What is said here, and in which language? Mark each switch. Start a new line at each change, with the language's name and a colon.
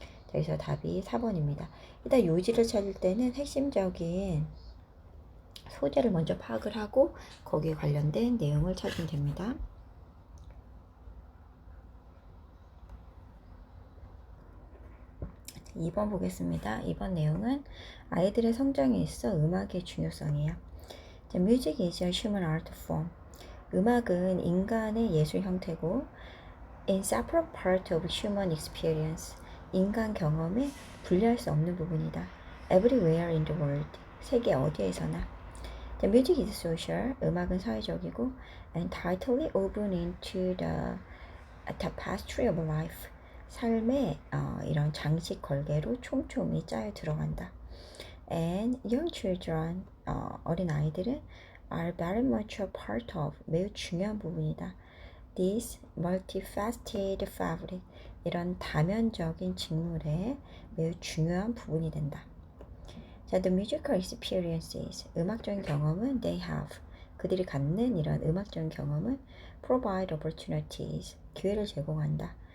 Korean: 그래서 답이 4번입니다. 일단 요지를 찾을 때는 핵심적인 소재를 먼저 파악을 하고 거기에 관련된 내용을 찾으면 됩니다. 자, 2번 보겠습니다. 2번 내용은 아이들의 성장에 있어 음악의 중요성이에요.
English: 자, Music is a human art form.
Korean: 음악은 인간의 예술 형태고
English: inseparable part of human experience,
Korean: 인간 경험의 분리할 수 없는 부분이다.
English: Everywhere in the world,
Korean: 세계 어디에서나.
English: The music is social.
Korean: 음악은 사회적이고
English: and tightly woven into the tapestry of life.
Korean: 삶의 이런 장식 걸개로 촘촘히 짜여 들어간다.
English: And young children,
Korean: 어린 아이들은
English: are very much a part of,
Korean: 매우 중요한 부분이다.
English: This multifaceted fabric,
Korean: 이런 다면적인 직물의 매우 중요한 부분이 된다. 자,
English: the musical experiences,
Korean: 음악적인 경험은
English: they have,
Korean: 그들이 갖는 이런 음악적인 경험은
English: provide opportunities,
Korean: 기회를 제공한다.